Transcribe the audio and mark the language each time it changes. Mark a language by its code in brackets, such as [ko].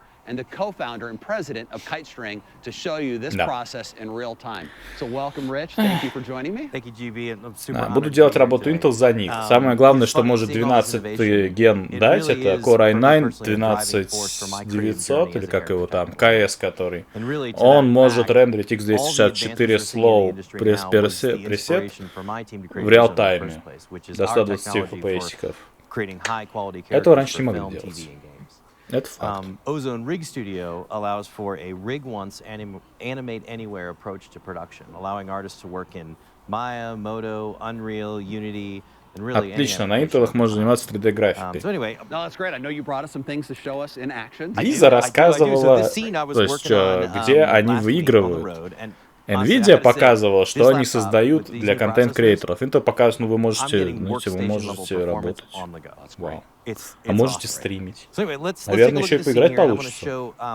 [en] And the co-founder and president of KiteString to show you this process in real time. So welcome, Rich. Thank you for joining me. Thank you, GB. I'm super honored [ru] Буду [en] to [ru] делать [en] be here [ru] работу [en] today. [ru] Intel за них. Самое главное, что может 12 ген дать, это Core i9 12900, или как его там, KS который. Он может рендерить x264 slow пресет в реал-тайме до 120 FPS. Этого раньше не могли делать. Это факт. [en] Ozone Rig Studio allows for a rig once, animate anywhere approach to production, allowing artists to work in Maya, Modo, Unreal, Unity, and really [ru] Отлично, на Intel можно заниматься 3D-графикой. [en] So anyway, No, that's great. I know you brought us some things to show us in action. [ru] Лиза рассказывала, то есть, где они выигрывают. Nvidia показывала, что они создают для контент-креаторов. Intel показывает, ну вы можете работать. Вау. А можете стримить. Наверное, еще и поиграть получится.